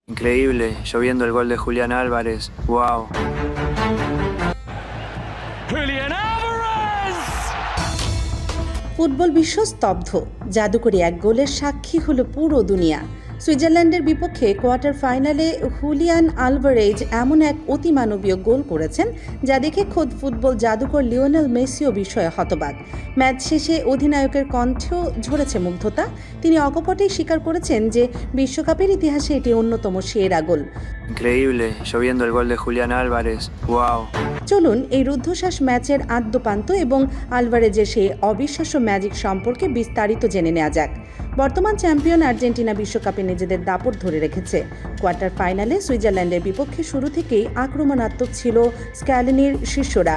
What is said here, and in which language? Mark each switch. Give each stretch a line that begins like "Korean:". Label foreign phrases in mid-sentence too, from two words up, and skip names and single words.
Spanish: Increíble, yo viendo el gol de Julián Álvarez, wow. Julian Alvarez!
Bangla: ফুটবল বিশ্ব স্তব্ধ। জাদুকরী এক গোলের সাক্ষী হলো পুরো দুনিয়া। সুইজারল্যান্ডের বিপক্ষে কোয়ার্টার ফাইনালে হুলিয়ান আলভারেজ এমন এক অতিমানবীয় গোল করেছেন যা দেখে খোদ ফুটবল জাদুকর লিওনেল মেসিও বিষয়ে হতবাক। ম্যাচ শেষে অধিনায়কের কণ্ঠেও ঝরেছে মুগ্ধতা। তিনি অকপটেই স্বীকার করেছেন যে বিশ্বকাপের ইতিহাসে এটি অন্যতম সেরা গোল।
Spanish: Increíble, yo viendo el gol de Julián Álvarez, wow.
Bangla: চলুন এই রুদ্ধশ্বাস ম্যাচের আদ্যপান্ত এবং আলভারেজের সেই অবিশ্বাস্য ম্যাজিক সম্পর্কে বিস্তারিত জেনে নেওয়া যাক। বর্তমান চ্যাম্পিয়ন আর্জেন্টিনা বিশ্বকাপে নিজেদের দাপট ধরে রেখেছে। কোয়ার্টার ফাইনালে সুইজারল্যান্ডের বিপক্ষে শুরু থেকেই আক্রমণাত্মক ছিল স্ক্যালিনির শিষ্যরা।